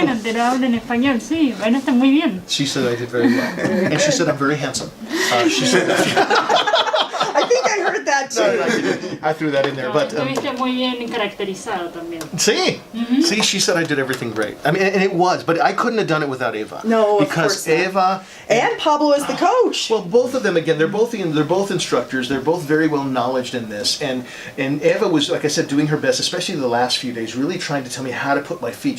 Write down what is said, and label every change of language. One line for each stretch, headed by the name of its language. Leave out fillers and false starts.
Spanish: bueno, te lo hablo en español, sí, bueno, está muy bien.
English: She said I did very well, and she said I'm very handsome. She said I think I heard that too. I threw that in there, but
Spanish: Estuviste muy bien caracterizado también.
English: see, she said I did everything great. I mean, and it was, but I couldn't have done it without Eva. No, of because course not. Eva. And Pablo is the coach. Well, both of them again. They're both instructors. They're both very well knowledged in this. And Eva was, like I said, doing her best, especially the last few days, really trying to tell me how to put my feet.